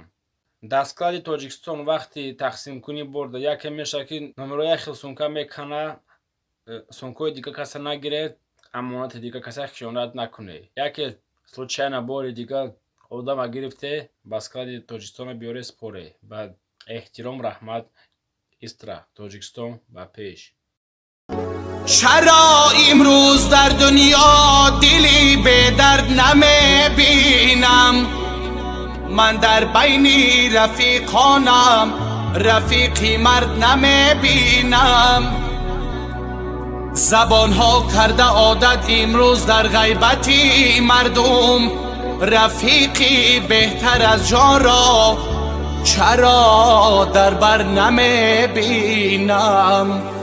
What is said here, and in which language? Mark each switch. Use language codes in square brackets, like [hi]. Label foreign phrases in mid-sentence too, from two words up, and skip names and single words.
[tg] Дар склади Тоҷикистон вақти тақсимкунӣ бурда яке мешавад ки номерои хел сумка мекана, сумкои дига каса нагире, амонати дига каса хиёнат накуне. Яке случайно бори дига одама гирифте, ба склади Тоҷикистона биёре споре. Ба эҳтиром, раҳмат, истра Тоҷикистон ба пеш. [fa] چرا امروز در دنیا دلی به درد نمیبینم؟ من در بین رفیقانم رفیقی مرد نمیبینم. زبانها کرده عادت امروز در غیبتی مردم رفیقی بهتر از جان را چرا در بر نمیبینم؟